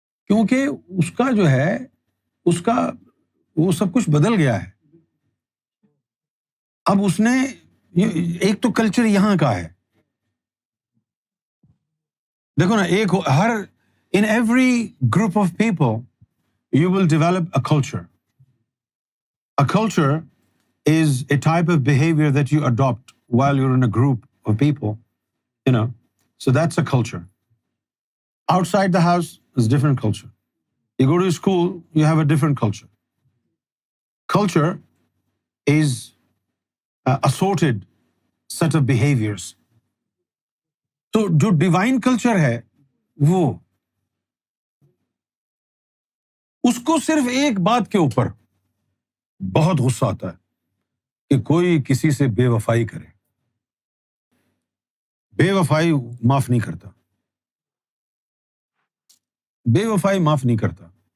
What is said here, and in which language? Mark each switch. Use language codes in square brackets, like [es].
[ur] کیونکہ اس کا جو ہے اس کا وہ سب کچھ بدل گیا ہے. اب اس نے ایک تو کلچر یہاں کا ہے، دیکھو نا، ایک ہر [en] in every group of people you will develop a culture. A culture is a type of behavior that you adopt while you're in a group of people, you know. So that's a culture. Outside the house is different culture. You go to school, you have a different culture. Culture is assorted set of behaviors. [ur] تو جو divine culture ہے وہ اس کو صرف ایک بات کے اوپر بہت غصہ آتا ہے کہ کوئی کسی سے بے وفائی کرے. بے وفائی معاف نہیں کرتا، بے وفائی معاف نہیں کرتا.